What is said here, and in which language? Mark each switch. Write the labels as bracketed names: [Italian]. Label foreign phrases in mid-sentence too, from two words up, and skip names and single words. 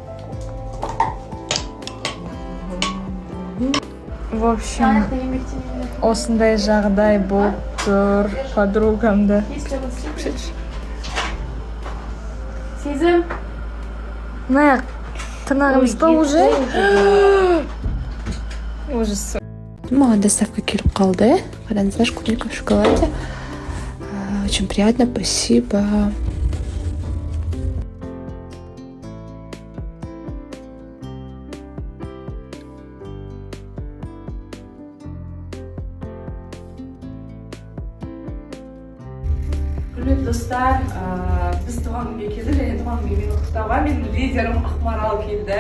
[Russian] В общем, [Kazakh] осындай жағдай болып тұр. Подругамды. Сезім. Мына тырнағымызда уже. Ужас. Маған доставка келіп қалды. [Russian] Қараңыздар, курилька в шоколаде. Очень приятно, спасибо. [Kazakh] Құрметті достар, біз туған күнге келдік, және туған күнге мені құттықтауға менің лидерім Ақмарал келді.